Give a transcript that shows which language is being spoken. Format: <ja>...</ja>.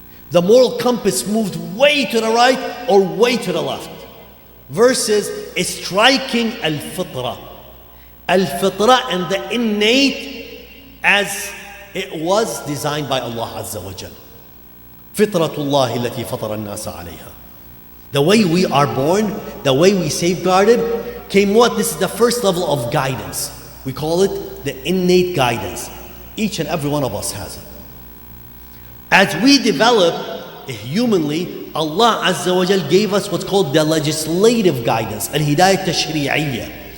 <en>The moral compass moved way to the right or way to the left versus striking al-fitrah. Al-fitrah and the innate as it was designed by Allah Azza wa Jal.</en> <ar>فطرة الله التي فطر الناس عليها.</ar> <en>The way we are born, the way we safeguarded, came what? This is the first level of guidance. We call it the innate guidance. Each and every one of us has it. As we develop humanly, Allah Azza wa Jal gave us what's called the legislative guidance, al-hidayah tashri'iyya.</en>